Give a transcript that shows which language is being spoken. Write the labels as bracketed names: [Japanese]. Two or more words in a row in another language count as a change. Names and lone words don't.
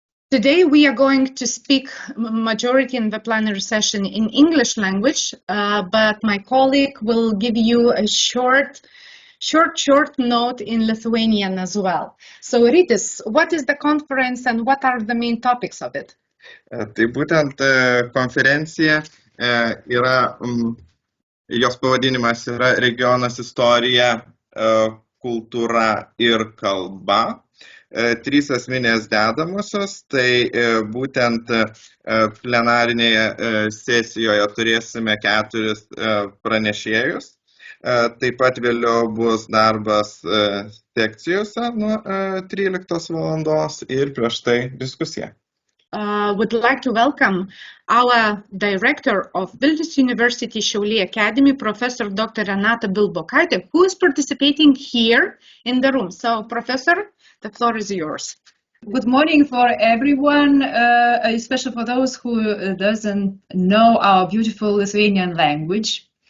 [English] Today we are going to speak majority in the plenary session in English language, but my colleague will give you a short note in Lithuanian as well. So Rytis, what is the conference and what are the main topics of it? [Lithuanian] Tai būtent konferencija yra, jos pavadinimas yra Regionas, Istorija, Kultūra ir Kalba. Trys esminės dedamosios, tai būtent plenarinėje sesijoje turėsime 4 pranešėjus. Taip pat vėliau bus darbas sekcijose nuo 13 valandos ir prieš tai diskusija. [English] Would like to welcome our director of Vilnius University Šiauliai Academy, Professor Dr. Renata Bilbokaitė, who is participating here in the room. So, Professor, the floor is yours. Good morning for everyone, especially for those who doesn't know our beautiful Lithuanian language.